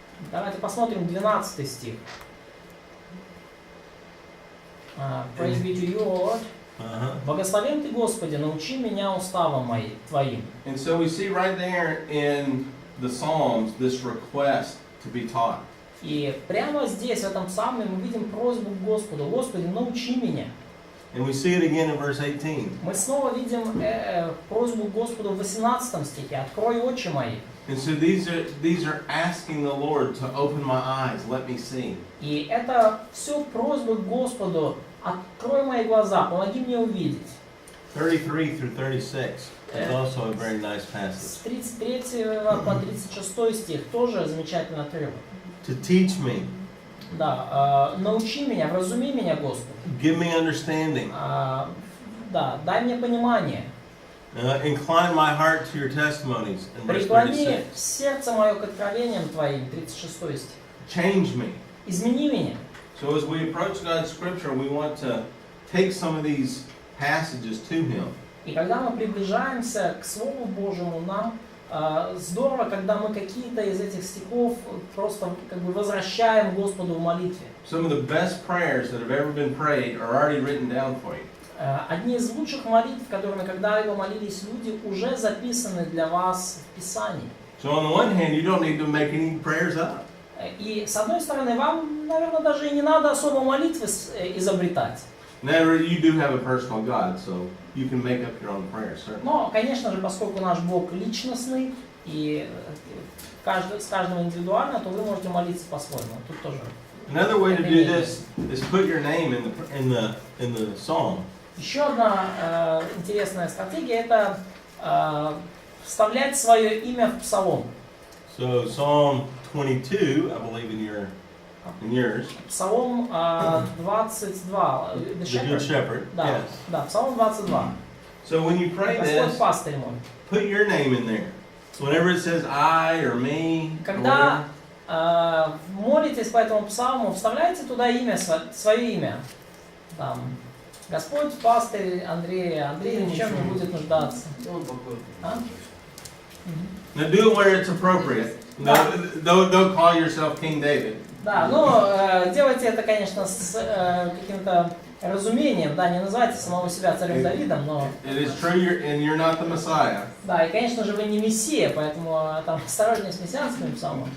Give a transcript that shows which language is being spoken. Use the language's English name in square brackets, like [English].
[Russian] Давайте посмотрим 12 стих. [English] Praise be to you, Lord. [Russian] Благословен Ты, Господи, научи меня уставам Твоим. [English] And so we see right there in the Psalms this request to be taught. [Russian] И прямо здесь, в этом псалме, мы видим просьбу к Господу. Господи, научи меня. [English] And we see it again in verse 18. [Russian] Мы снова видим просьбу к Господу в 18 стихе. Открой очи мои. [English] And so these are asking the Lord to open my eyes, let me see. [Russian] И это все просьбы к Господу. Открой мои глаза, помоги мне увидеть. [English] 33 through 36 is also a very nice passage. [Russian] С 33 по 36 стих тоже замечательный отрывок. [English] To teach me. [Russian] Да, научи меня, вразуми меня, Господи. [English] Give me understanding. [Russian] Да, дай мне понимание. [English] Incline my heart to your testimonies. In verse [Russian] Преклони [English] 36. [Russian] сердце мое к откровениям Твоим, 36 стих. [English] Change me. [Russian] Измени меня. [English] So as we approach God's scripture, we want to take some of these passages to Him. [Russian] И когда мы приближаемся к Слову Божьему, нам здорово, когда мы какие-то из этих стихов просто как бы возвращаем Господу в молитве. [English] Some of the best prayers that have ever been prayed are already written down for you. [Russian] Одни из лучших молитв, которыми когда-либо молились люди, уже записаны для вас в Писании. [English] So on the one hand, you don't need to make any prayers up. [Russian] И с одной стороны, вам, наверное, даже и не надо особо молитвы изобретать. [English] Now you do have a personal God, so you can make up your own prayers, certainly. [Russian] Но, конечно же, поскольку наш Бог личностный и с каждым индивидуально, то вы можете молиться по-своему. Тут тоже. [English] Another way to do this is put your name in the psalm. [Russian] Еще одна интересная стратегия – это вставлять свое имя в псалом. [English] So Psalm 22, I believe in yours. [Russian] Псалом 22. [English] The Good Shepherd. [Russian] Да, [English] Yes. [Russian] да, Псалом 22. [English] So when you pray [Russian] Господь [English] this, [Russian] пастырь мой. [English] put your name in there. So whenever it says I or me, or [Russian] Когда [English] whatever, [Russian] молитесь по этому псалму, вставляйте туда имя, свое имя. Там, Господь пастырь Андрея, Андрей ни в чем не будет нуждаться. А? [English] now do it where it's appropriate. No, don't call yourself King David. [Russian] Да, но делайте это, конечно, с каким-то разумением, да, не называйте самого себя царем Давидом, но... [English] It is true, you're not the Messiah. [Russian] Да, и, конечно же, вы не мессия, поэтому там осторожнее с мессианским псалмом.